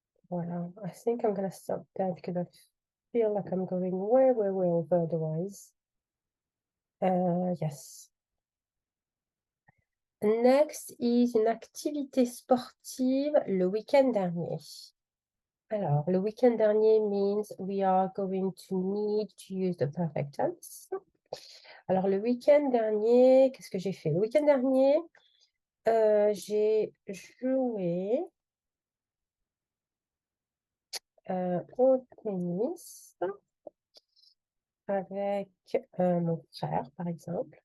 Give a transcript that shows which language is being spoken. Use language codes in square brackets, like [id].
[en] Voilà, I think I'm going to stop there because I feel like I'm going way over otherwise. Yes. Next is [fr] une activité sportive le week-end dernier. Alors, le week-end dernier [en] means we are going to need to use the perfect tense. [fr] Alors, le week-end dernier, qu'est-ce que j'ai fait? Le week-end dernier, j'ai joué au tennis avec mon frère, par exemple.